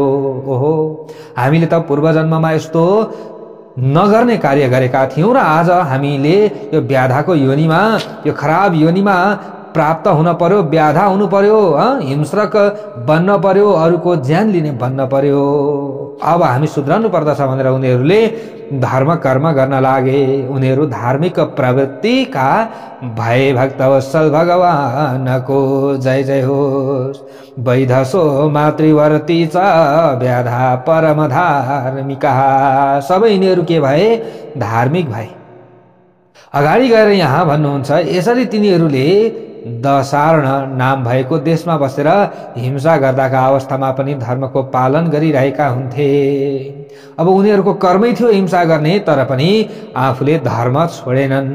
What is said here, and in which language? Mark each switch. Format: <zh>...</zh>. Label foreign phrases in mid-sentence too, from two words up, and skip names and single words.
<ne>ओहो, हामीले त पूर्व जन्ममा यस्तो नगर्ने कार्य गरेका थियौँ र आज हामीले यो व्याधाको योनिमा, यो खराब योनिमा प्राप्त हुन पर्यो, व्याधा हुनु पर्यो, हिंस्रक बन्न पर्यो, अरूको ज्यान लिने बन्न पर्यो। अब हामी सुध्रनु पर्दछ भनेर उनीहरूले धर्म कर्म गर्न लागे। उनीहरू धार्मिक प्रवृत्तिका भए। भक्तवत्सल भगवानको जय जय होस्।</ne> <sa>वैधसो मातृवर्ती च व्याधा परम धार्मिका।</sa> <ne>सबै यिनीहरू के भए? धार्मिक भए। अगाडि गएर यहाँ भन्नुहुन्छ, यसरी तिनीहरूले दशार्ण नाम भएको देशमा बसेर हिंसा गर्दाका अवस्थामा पनि धर्मको पालन गरिरहेका हुन्थे। अब उनीहरूको कर्मै थियो हिंसा गर्ने, तर पनि आफूले धर्म छोडेनन्।</ne>